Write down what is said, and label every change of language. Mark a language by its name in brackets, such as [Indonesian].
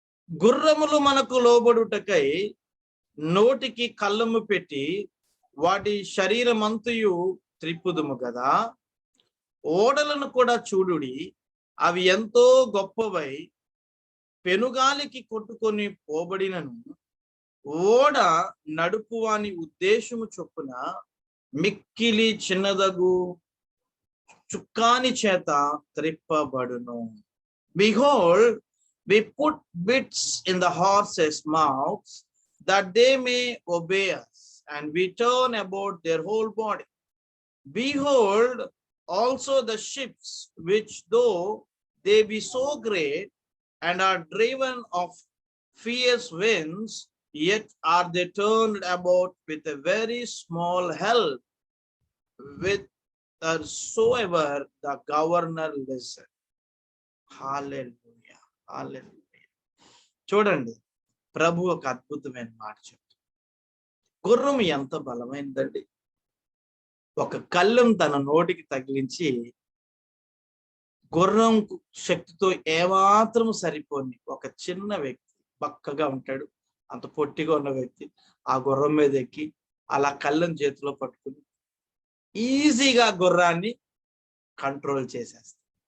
[Telugu] గుర్రములు మనకు లోబడుటకై నోటికి కళ్ళము పెట్టి వాటి శరీరమంతయు త్రిప్పుదుము కదా, ఓడలను కూడా చూడుడి, అవి ఎంతో గొప్పవై పెనుగాలికి కొట్టుకొని పోబడినను ఓడ నడుపువాని ఉద్దేశము చొప్పున మిక్కిలి చిన్నదగు చుక్కాని చేత త్రిప్పబడును. [English] Behold, we put bits in the horses' mouths that they may obey us, and we turn about their whole body. Behold, also the ships, which though they be so great and are driven of fierce winds, yet are they turned about with a very small help, whithersoever the governor listen. [Telugu] హల్లెలూయా, హల్లెలూయా. చూడండి, ప్రభు ఒక అద్భుతమైన మాట చెప్తాడు. గుర్రం ఎంత బలమైందండి. ఒక కళ్ళెం తన నోటికి తగిలించి గుర్రం శక్తితో ఏమాత్రం సరిపోని ఒక చిన్న వ్యక్తి, బక్కగా ఉంటాడు, అంత పొట్టిగా ఉన్న వ్యక్తి ఆ గుర్రం మీద ఎక్కి అలా కళ్ళెం చేతిలో పట్టుకుని ఈజీగా గుర్రాన్ని కంట్రోల్ చేసేస్తాడు.